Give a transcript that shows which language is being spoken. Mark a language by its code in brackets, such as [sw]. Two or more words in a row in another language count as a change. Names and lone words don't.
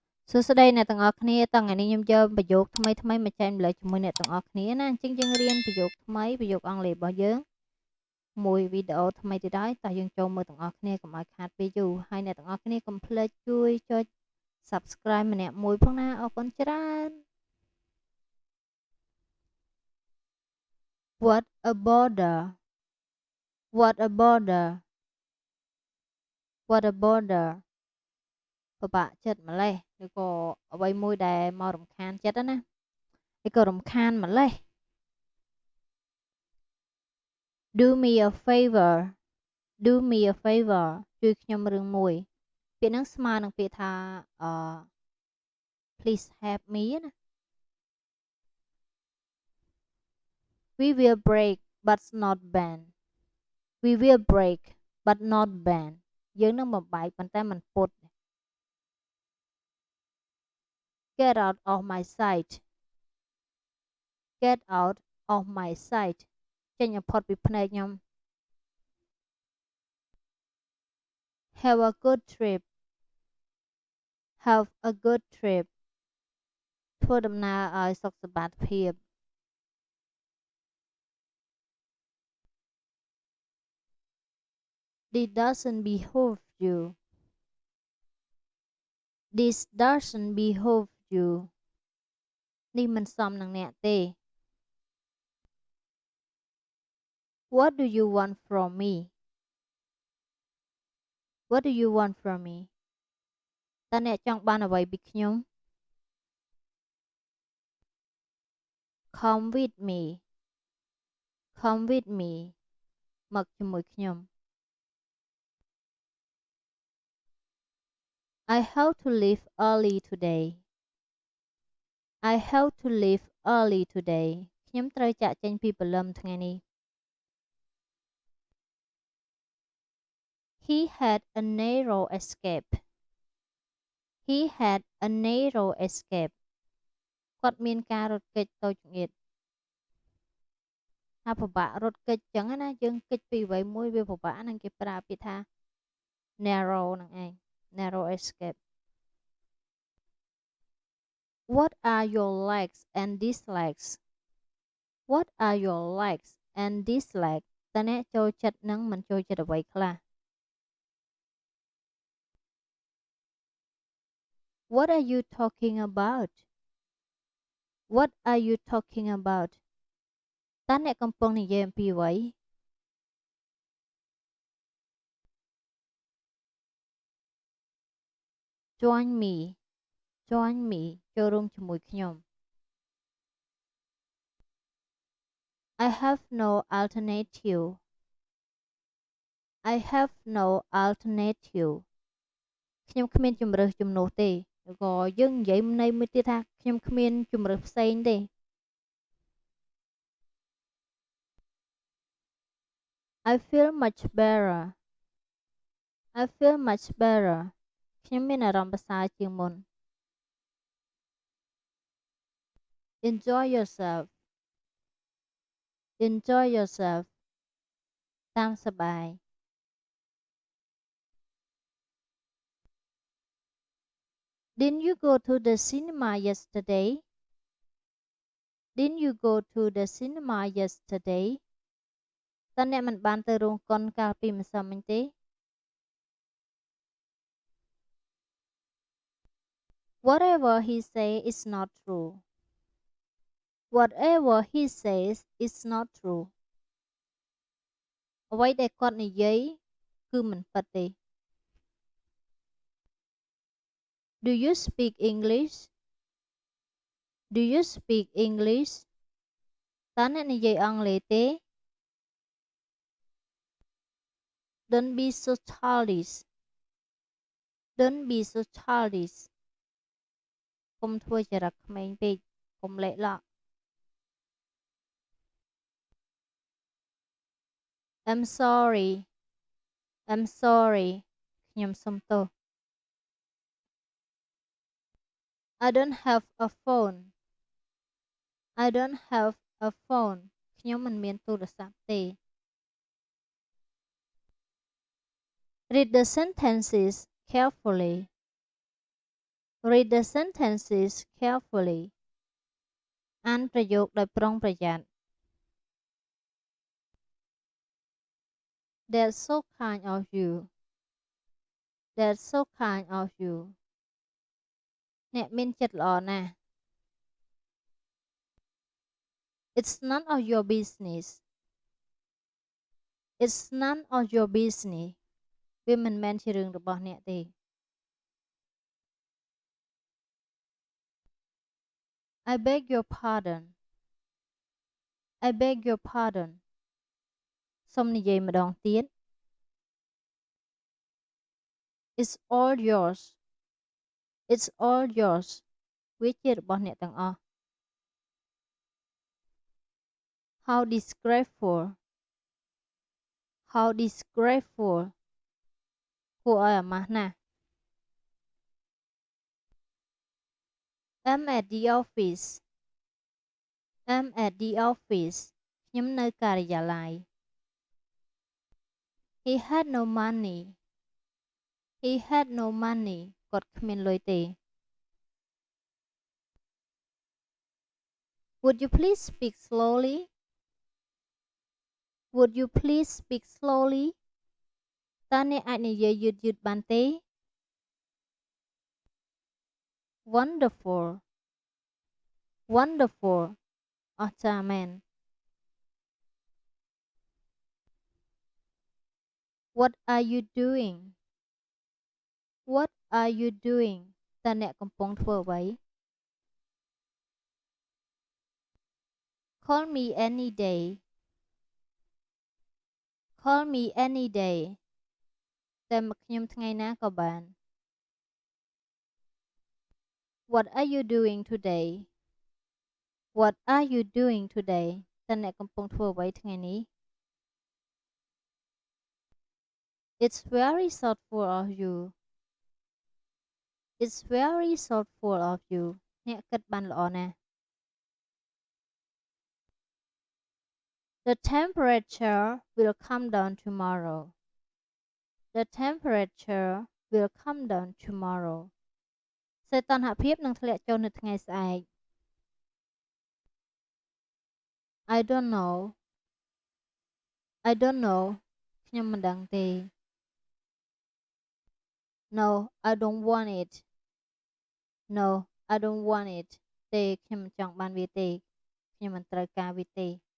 [km] សួស្តីអ្នកទាំងអស់គ្នាតថ្ងៃនេះខ្ញុំយកប្រយោគថ្មីមកចែករំលែកជាមួយអ្នកទាំងអស់គ្នាណាអញ្ចឹងយើងរៀនប្រយោគថ្មីប្រយោគអង់គ្លេសរបស់យើងមួយវីដេអូថ្មីទៀតហើយតោះយើងចូលមើលទាំងអស់គ្នាកុំឲ្យខាតពេលយូរហើយអ្នកទាំងអស់គ្នាកុំភ្លេចជួយចុច Subscribe ម្នាក់មួយផងណាអរគុណច្រើន [en] What a border What a border What a border [km] ពិបាកចិត្តម្លេះឬក៏អ្វីមួយដែលមករំខានចិត្តណាឬក៏រំខានម្លេះ [en] Do me a favor Do me a favor [km] ជួយខ្ញុំរឿងមួយពាក្យហ្នឹងស្មើនឹងពាក្យថា [en] please help me [km] ណា [en] We will break but not bend We will break but not bend [km] យើងនឹងបំបែកប៉ុន្តែមិនពុត [en] Get out of my sight Get out of my sight [km] ចេញឲ្យផុតពីភ្នែកខ្ញុំ [en] Have a good trip Have a good trip [km] ធ្វើដំណើរឲ្យសុខសប្បាយភាព [en] This doesn't behoove you This doesn't behoove you [km] នេះមិនសមនឹងអ្នកទេ [en] What do you want from me What do you want from me [km] តើអ្នកចង់បានអ្វីពីខ្ញុំ [en] Come with me Come with me [km] មកជាមួយខ្ញុំ [en] I have to leave early today I have to leave early today [km] ខ្ញុំត្រូវចាកចេញពីព្រលឹមថ្ងៃនេះ [en] He had a narrow escape He had a narrow escape [km] គាត់មានការរត់គេចតូចចង្អៀត ថាពិបាករត់គេចចឹងណាយើងគេចពីអ្វីមួយវាពិបាកហ្នឹងគេប្រើពាក្យថា narrow ហ្នឹងឯង [en] narrow escape What are your likes and dislikes What are your likes and dislikes [km] តើអ្នកចូលចិត្តនិងមិនចូលចិត្តអ្វីខ្លះ [en] What are you talking about What are you talking about [km] តើអ្នកកំពុងនិយាយអំពីអ្វី [en] Join me Join me [km] ចូលរួមជាមួយខ្ញុំ [en] I have no alternative I have no alternative [km] ខ្ញុំគ្មានជំរើសជំនួសទេឬក៏យើងនិយាយន័យមួយទៀតថាខ្ញុំគ្មានជំរើសផ្សេងទេ [en] I feel much better I feel much better [km] ខ្ញុំមានអារម្មណ៍ប្រសើរជាងមុន [en] Enjoy yourself Enjoy yourself [km] តាមសប្បាយ [en] Didn't you go to the cinema yesterday Didn't you go to the cinema yesterday [km] តើអ្នកមិនបានទៅរោងកុនកាលពីម្សិលមិញទេ [en] Whatever he say is not true Whatever he says is not true [km] អ្វីដែលគាត់និយាយគឺមិនពិតទេ [en] Do you speak English Do you speak English [km] តើអ្នកនិយាយអង់គ្លេសទេ [en] Don't be so childish Don't be so childish [km] កុំធ្វើចរិតក្មេងពេកកុំលេក់ឡក់ [en] I'm sorry I'm sorry [km] ខ្ញុំសុំទោស [en] I don't have a phone I don't have a phone [km] ខ្ញុំមិនមានទូរស័ព្ទទេ [en] Read the sentences carefully Read the sentences carefully [km] អានប្រយោគដោយប្រុងប្រយ័ត្ន [en] That's so kind of you That's so kind of you [km] អ្នកមានចិត្តល្អណាស់ [en] It's none of your business It's none of your business [km] វាមិនមែនជារឿងរបស់អ្នកទេ [en] I beg your pardon I beg your pardon [km] សូមនិយាយម្ដងទៀត [en] It's all yours It's all yours [km] វាជារបស់អ្នកទាំងអស់ [en] How disgraceful How disgraceful [km] គួរឲ្យអាម៉ាស់ណាស់ [en] I'm at the office I'm at the office [km] ខ្ញុំនៅការិយាល័យ [en] He had no money He had no money [km] គាត់គ្មានលុយទេ [en] Would you please speak slowly Would you please speak slowly [km] តើអ្នកអាចនិយាយយឺតៗបានទេ [en] Wonderful Wonderful [km] អស្ចារ្យមែន [en] What are you doing What are you doing [km] តើអ្នកកំពុងធ្វើអ្វី [en] Call me any day Call me any day [km] តែមកខ្ញុំថ្ងៃណាក៏បាន [en] What are you doing today What are you doing today [km] តើអ្នកកំពុងធ្វើអ្វីថ្ងៃនេះ [en] It's very thoughtful of you It's very thoughtful of you [km] អ្នកគិតបានល្អណាស់ [en] The temperature will come down tomorrow The temperature will come down tomorrow [km] សីតុណ្ហភាពនឹងធ្លាក់ចុះនៅថ្ងៃស្អែក [en] I don't know I don't know ខ្ញុំមិនដឹងទេ No I don't want it No I don't want it [km] ទេខ្ញុំមិនចង់បានវាទេខ្ញុំមិនត្រូវការវាទេ